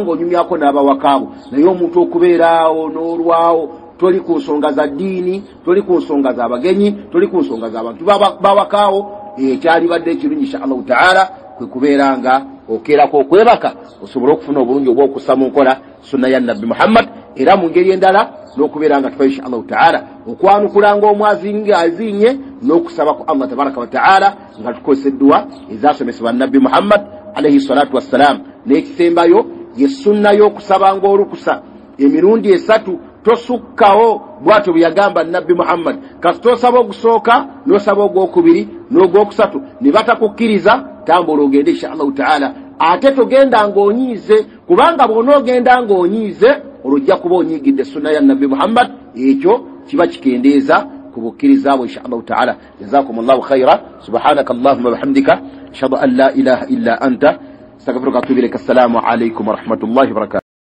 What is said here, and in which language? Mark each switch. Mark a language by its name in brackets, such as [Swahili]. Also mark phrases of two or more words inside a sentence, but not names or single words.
[Ganda] ng'onyumyako n'abawakaabo naye omuntu okubeeraawo n'olwawo toli ku nsonga za ddiini toli ku nsonga z'abagenyi toli ku nsonga z'abantu bawakaawo ekyalibadde ekirungi [Arabic] إن شاء الله تعالى [Ganda] kwe kubeera nga okeerako okwebaka osobole okufuna obulungi obw'okussa mu nkola sunna ya nabbi muhammad era mu ngeri endala n'okubeera nga tufa [Arabic] إن شاء الله تعالى [Ganda] okwanukulanga omwazinga azinye n'okusaba ku allah [Arabic] تبارك وتعالى [Ganda] nga tukozesa edduwa ezasomesebwa nabbi muhammad [Arabic] عليه الصلاة والسلام [Ganda] n'ekisembayo ye sunna y'okusabanga olukusa emirundi esatu tosukkawo bwatyo bwe yagamba nabbi muhammad kasi tosaba ogusooka n'osaba ogwokubiri n'ogwokusatu ne batakukkiriza tambula ogende [Arabic] إن شاء الله تعالى [Ganda] ate togenda ng'onyiize kubanga bw'onoogenda ng'onyiize olwojja kuba onyiigidde sunna ya nabbi muhammad ekyo kiba kikendeeza ku bukkiriza bwe [Arabic] إن شاء الله تعالى جزاكم الله خيرا سبحانك اللهم بحمدك أشهد أن لا إله إلا أنت أستغفرك وأتوب إليك السلام عليكم ورحمة الله وبركاته